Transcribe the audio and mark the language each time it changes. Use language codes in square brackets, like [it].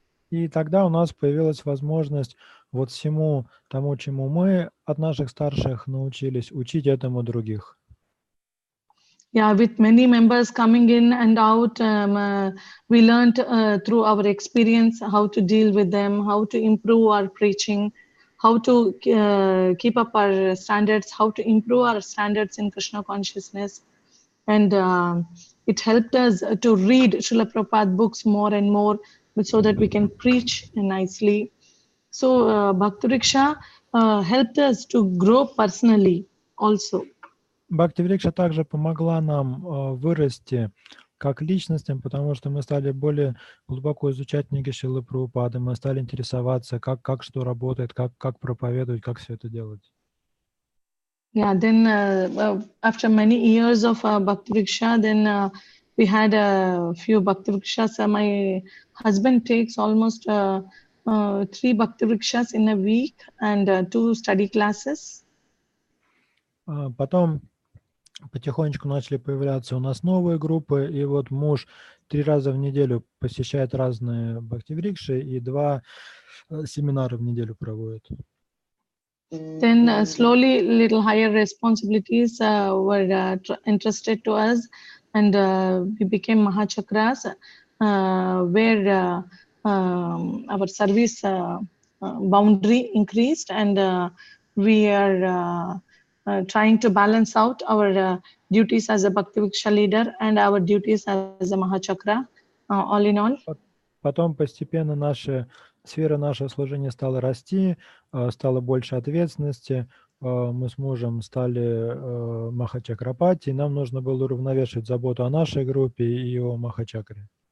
[ru] И тогда у нас появилась возможность вот всему тому, чему мы от наших старших научились, учить этому других. [en] Yeah, with many members coming in and out, we learned through our experience how to deal with them, how to improve our preaching, how to keep up our standards, how to improve our standards in Krishna consciousness. And it helped us to read Srila Prabhupada books more and more so that we can preach nicely. So Bhakti Vriksha helped us to grow personally also. [ru] Бхакти Врикша также помогла нам вырасти как личностям, потому что мы стали более глубоко изучать книги Шрилы Прабхупады, мы стали интересоваться, как что работает, как проповедовать, как все это делать. [en] Yeah, then after many years of Bhakti Vriksha, then we had a few Bhakti Vrikshas. My husband takes almost 3 Bhakti Vrikshas in a week and 2 study classes. [ru] Потом потихонечку начали появляться у нас новые группы, и вот муж 3 раза в неделю посещает разные Бхакти Врикши и 2 семинара в неделю проводит. [en] Then slowly little higher responsibilities were entrusted to us, and we became Mahachakras, where our service boundary increased, and we are trying to balance out our duties as a Bhakti Vriksha leader and our duties as a Mahachakra, all in all. [ru] Потом постепенно сфера нашего служения стала расти, стало больше ответственности. Мы с мужем стали Махачакрапати, и нам нужно было уравновешивать заботу о нашей группе и о Махачакре.